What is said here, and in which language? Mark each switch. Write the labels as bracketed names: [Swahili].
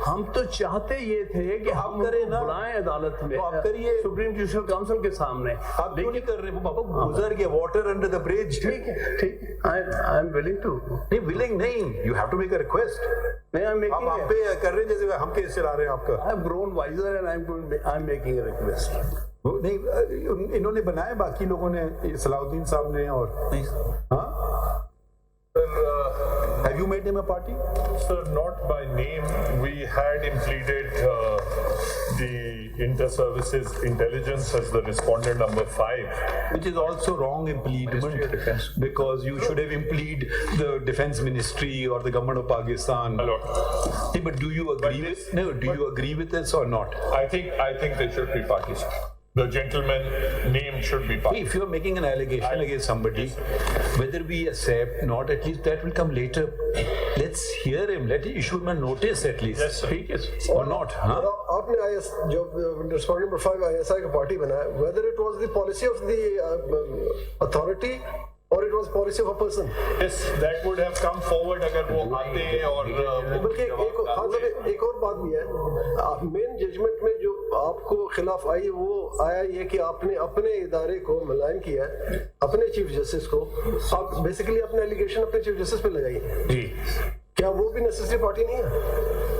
[Urdu] ہم تو چاہتے یہ تھے کہ ہم کریں نا, بلائیں عدالت میں, آپ کریے سپریم جوڈیشل کاؤنسل کے سامنے. آپ کیوں نہیں کر رہے؟ وہ بابا گزر گیا, [English] Water under the bridge. ٹھیک ہے, ٹھیک, آئی ایم ولنگ ٹو. [Urdu] نہیں ولنگ نہیں, [English] You have to make a request. [Urdu] آپ آپ پہ کر رہے ہیں جیسے ہم کیس چلا رہے ہیں آپ کا. [English] I have grown wiser and I'm making a request. [Urdu] نہیں, انہوں نے بنائے باقی لوگوں نے, صلاح الدین صاحب نے, اور ہاں. [English] Have you made him a party? Sir, not by name. We had pleaded the inter-services intelligence as the respondent number 5. Which is also wrong impleadment, because you should have impleed the defense ministry or the government of Pakistan. Hello. Hey, but do you agree with? No, do you agree with this or not? I think they should be parties. The gentleman name should be party. If you are making an allegation against somebody, whether we accept not, at least that will come later. Let's hear him. Let him issue him a notice at least. Yes, sir. Or not? Huh? [Urdu] آپ نے جو [English] respondent number 5 ISI [Urdu] کا party بنایا, [English] whether it was the policy of the authority or it was policy of a person. Yes, that would have come forward [Urdu] اگر وہ آتے. اور بلکہ ایک اور بات بھی ہے, مین ججمنٹ میں جو آپ کو خلاف آئی وہ آیا یہ کہ آپ نے اپنے ادارے کو ملائن کیا ہے, اپنے چیف جسٹس کو. آپ بیسیکلی اپنے ایلیگیشن اپنے چیف جسٹس پہ لگائی. جی, کیا وہ بھی نیسیسری پارٹی نہیں ہے؟